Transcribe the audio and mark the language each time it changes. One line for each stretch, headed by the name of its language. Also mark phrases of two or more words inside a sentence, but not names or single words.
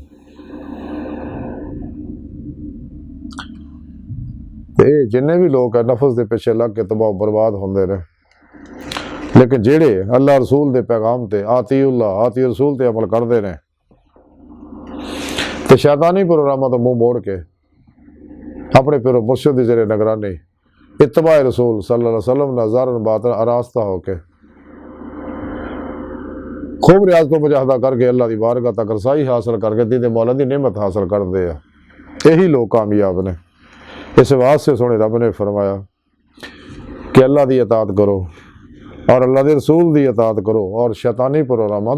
Punjabi: جنے بھی لوگ ہے نفس کے پچھے لگ کے تباہ برباد ہوندے نے لیکن جیہڑے اللہ رسول دے پیغام تے
Arabic: أطيع الله أطيع الرسول
Punjabi: تے عمل کرتے نے تے شیطانی پروگراماں توں منہ موڑ کے اپنے پیر و مرشد دی
Urdu: ذریعے نگرانی اتباع رسول
Arabic: صلى الله عليه وسلم
Urdu: ظاہراً باطناً آراستہ ہو کے خوب ریاض کو مجاہدہ کر کے اللہ کی بارگاہ تک رسائی حاصل کر کے دید مولا کی نعمت حاصل کرتے ہیں یہی لوگ کامیاب نے. اس واسطے سوہنے رب نے فرمایا کہ اللہ کی اطاعت کرو اور اللہ کے رسول کی اطاعت کرو اور شیطانی پروگراماں